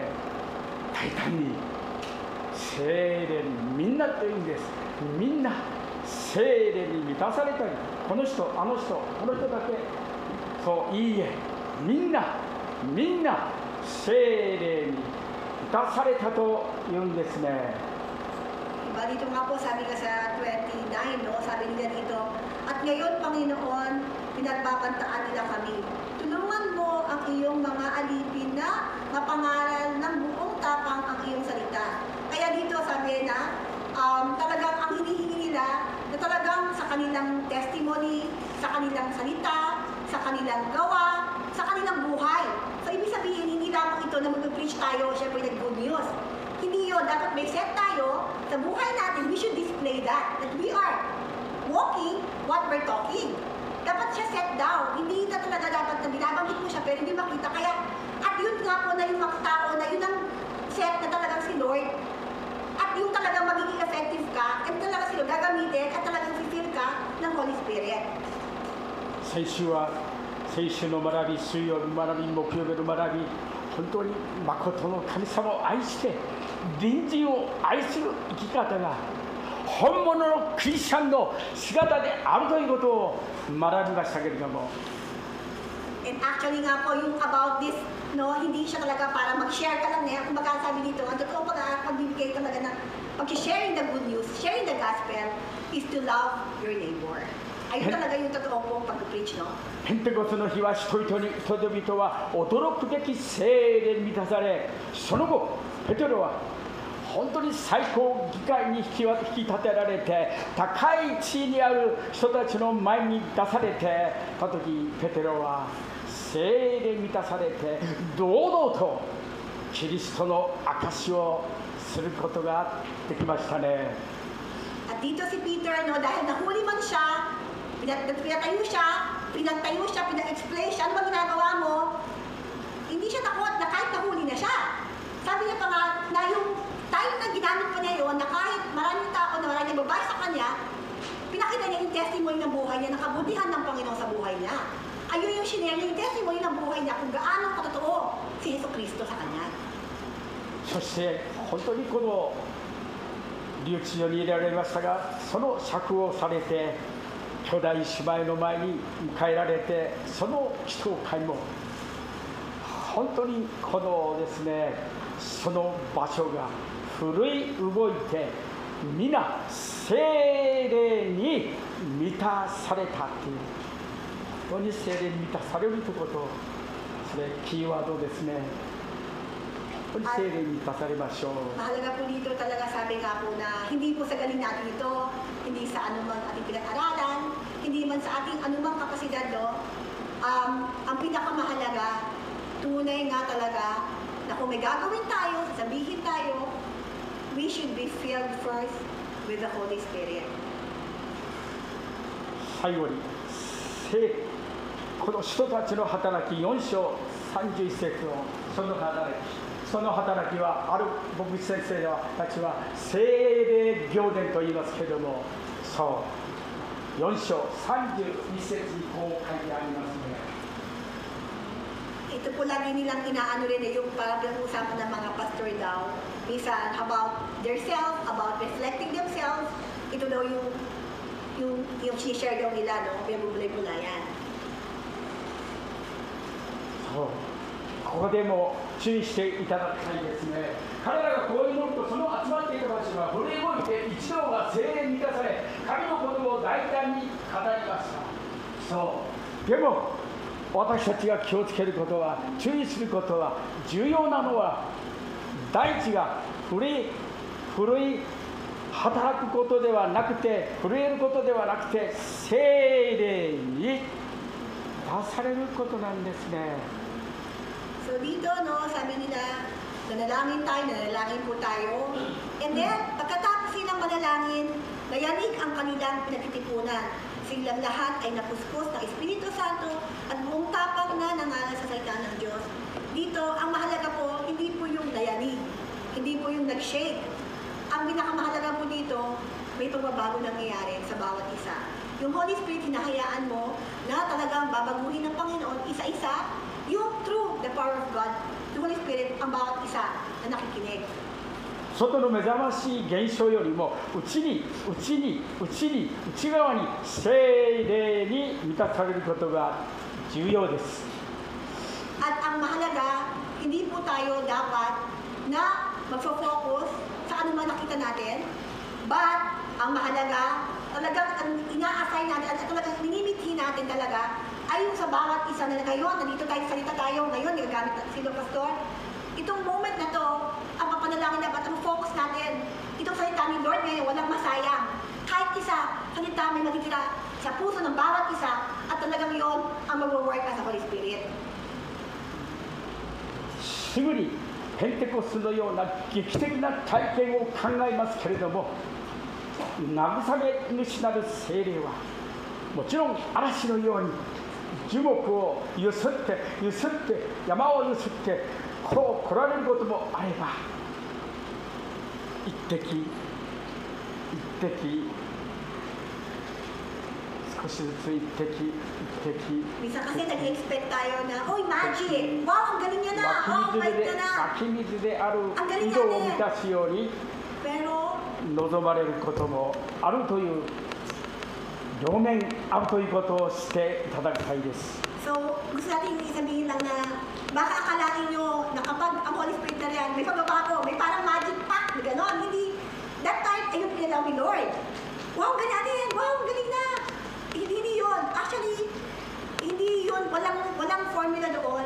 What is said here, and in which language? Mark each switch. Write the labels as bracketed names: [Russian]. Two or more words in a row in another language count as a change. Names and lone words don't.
[Japanese] 大胆に聖霊にみんなというんです。みんな聖霊に満たされたり、この人あの人この人だけ、そういいえ、みんな聖霊に満たされたというんですね。 [Filipino] Dito nga po, sabi nga sa 29, no, sabi nila dito, at ngayon, Panginoon, pinagbabantaan nila kami. Tulungan mo ang iyong mga alipin na mapangaral ng buong tapang ang iyong salita. Kaya dito sabi na, talagang ang hinihingi nila, na talagang sa kanilang testimony, sa kanilang salita, sa kanilang gawa, sa kanilang buhay. So, ibig sabihin, hindi lamang ito na mag-preach tayo, syempre nag- [English] good news. [Filipino] Hindi yun, dapat may set tayo sa buhay natin, [English] we should display that we are walking what we're talking. [Filipino] Dapat siya set down, hindi na talaga dapat na binabanggit mo siya pero hindi makita. Kaya, at yun nga po na yung mga tao na yun ang set na talagang si Lord, at yung talagang magiging effective ka, at talaga si Lord gagamitin, at talagang fulfill ka ng [English] Holy Spirit. [Japanese] 先週の学び、水曜日の学び、木曜日の学び、本当に誠の神様を愛して隣人を愛する生き方が本物のクリスチャンの姿であるということを学びましたけれども、 [English] And actually [Filipino] nga po yung [English] about this, [Filipino] no, hindi siya talaga para mag-share ka lang niya. Kung sabi dito, ang totoo pagbibigay talaga ng pag- [English] sharing the good news, sharing the gospel is to love your neighbor. [Filipino] Ayun talaga yung totoo pong pag-preach, no? [Japanese] ペンテコステの日は人々は驚くべき聖霊に満たされ、その後ペテロは本当に最高議会に引き立てられて、高い地位にある人たちの前に出されて、その時ペテロは聖霊に満たされて堂々とキリストの証をすることができましたね。 [Filipino] At dito si Peter, no, dahil nahuli man siya, pinagtayo siya, pinag-explain siya, ano ba ginagawa mo? Hindi siya takot na kahit nahuli na siya. Sabi niya pa nga, na yung time na ginamit pa niya yun, na kahit maraming tao na maraming nagbabay sa kanya, pinakita niya yung testimony ng buhay niya, ng kabutihan ng Panginoon sa buhay niya. Ayun yung shinare niya, yung testimony ng buhay niya, kung gaano katotoo si Jesucristo sa kanya. [Japanese] そして本当にこの留置所に入れられましたが、その釈放されて兄弟姉妹の前に迎えられて、その祈祷会も本当にこのですね、その場所が震い動いて、皆聖霊に満たされたという、本当に聖霊に満たされるということ、それキーワードですね。 [Filipino] Mahalaga po dito talaga, sabi nga po na hindi po sa galing natin ito, hindi sa anumang ating pinag-aralan, hindi man sa ating anumang kapasidad, no? Ang pinakamahalaga, tunay nga talaga na kung may gagawin tayo, sasabihin tayo, [English] we should be filled first with the Holy Spirit. [Japanese] 最後にこの人たちの働き4章31節のその働きは、ある牧師先生たちは聖霊行伝と言いますけれども、そう4章32節にこう書いてありますね。 [Filipino] Ito po lagi nilang inaano rin na yung pag-uusapan ng mga pastor daw, minsan [English] about their self, about reflecting themselves. [Filipino] Ito daw yung share daw nila, no? Pinabulay-bulayan. [Japanese] そう、ここでも注意していただきたいですね。彼らがこういうものと、その集まっていた場所が震え動いて、一同が聖霊に満たされ、神のことを大胆に語りました。そうでも私たちが気をつけることは、注意することは、重要なのは大地が震い働くことではなくて、震えることではなくて、聖霊に出されることなんですね。 [Filipino] So dito, no, sabi nila, nanalangin po tayo. And then, pagkatapos silang manalangin, nayanig ang kanilang pinagtitipunan. Silang lahat ay napuspos ng Espiritu Santo at buong tapang na nangalan sa salita ng Diyos. Dito, ang mahalaga po, hindi po yung nayanig, hindi po yung nag-shake. Ang pinakamahalaga po dito, may pagbabago nangyayari sa bawat isa. Yung [English] Holy Spirit, [Filipino] hinahayaan mo na talagang babaguhin ng Panginoon isa-isa, yung [English] through the power of God, the Holy Spirit, [Filipino] ang bawat isa na nakikinig. [Japanese] 外の目覚ましい現象よりも内側に聖霊に満たされることが重要です。 [Filipino] At ang mahalaga, hindi po tayo dapat na mag-focus sa ano man nakita natin, but ang mahalaga, talagang ang ina-assign natin, at talagang minimithi natin talaga, ay yung sa bawat isa na ngayon, nandito tayo, salita tayo, ngayon, nagagamit sila pastor. Itong moment na to, ang papanalangin dapat, ang focus natin, itong salita ni Lord ngayon, walang masayang. Kahit isa, salita may matitira sa puso ng bawat isa, at talagang yon ang mag-work sa [English] Holy Spirit. [Japanese] すぐにペンテコステのような劇的な体験を考えますけれども、慰め主なる聖霊はもちろん嵐のように樹木をゆすって山をゆすってこう来られることもあれば、一滴少しずつ一滴 [Filipino] Minsan kasi nag-expect tayo na, oy, magic! Wow, ang galing niya na! Oh, bait ka na! [Japanese] 湧き水である井戸を満たすように [Filipino] Pero, [Japanese] 望まれることもあるという、両面あるということをしていただきたいです。 [Filipino] so, gusto natin sabihin lang na, baka akalain nyo na kapag ang [English] Holy Spirit [Filipino] na yan, may pagbabago, may parang [English] magic pack, [Filipino] na gano'n. Hindi, [English] that time, [Filipino] ayun pinalaw ni Lord. Wow, galing natin! Wow, galing na! Hindi walang formula doon.